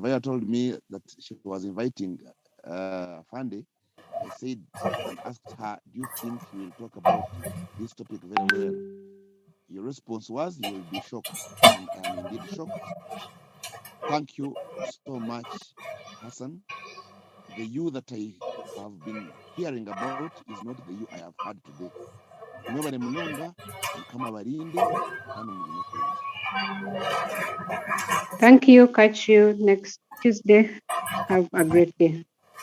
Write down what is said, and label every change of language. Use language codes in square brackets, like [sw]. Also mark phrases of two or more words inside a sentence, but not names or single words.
[en] Viola told me that she was inviting Fande, I said and asked her, do you think you will talk about this topic very well? Your response was, you will be shocked, and I am indeed shocked. Thank you so much, Hassan. The you that I have been hearing about is not the you I have had today. [nyn] Nobody munonga, kama barinde, kandi mugine kurungi. [en] Thank you. Catch you next Tuesday. Have a great day.